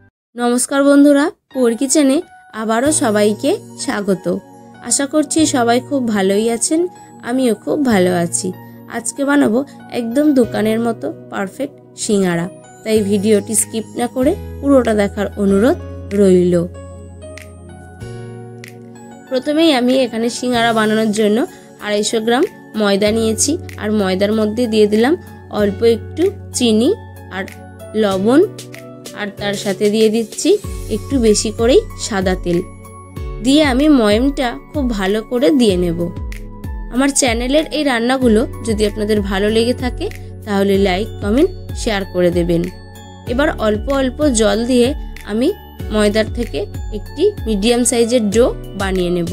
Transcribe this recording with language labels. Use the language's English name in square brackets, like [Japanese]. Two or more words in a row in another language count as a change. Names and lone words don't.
[Bangla] নমস্কার বন্ধুরা পোর কিচেনে আবারো সবাইকে স্বাগত। আশা করছি সবাই খুব ভালোই আছেন, আমিও খুব ভালো আছি। আজকে বানাবো একদম দোকানের মতো পারফেক্ট সিঙাড়া, তাই ভিডিওটি স্কিপ না করে পুরোটা দেখার অনুরোধ রইল। প্রথমেই আমি এখানে সিঙাড়া বানানোর জন্য 250 গ্রাম ময়দা নিয়েছি আর ময়দার মধ্যে দিয়ে দিলাম অল্প একটু চিনি আর লবণ আর তার সাথে দিয়ে दिচ্ছি একটু বেশি করেই সাদা তেল দিয়ে আমি ময়মটা খুব ভালো করে দিয়ে নেব। আমার চ্যানেলের এই রান্নাগুলো যদি আপনাদের ভালো লেগে থাকে তাহলে [English] like comment share [Bangla] করে দেবেন। এবার অল্প অল্প জল দিয়ে আমি ময়দার থেকে একটি মিডিয়াম সাইজের ডো বানিয়ে নেব।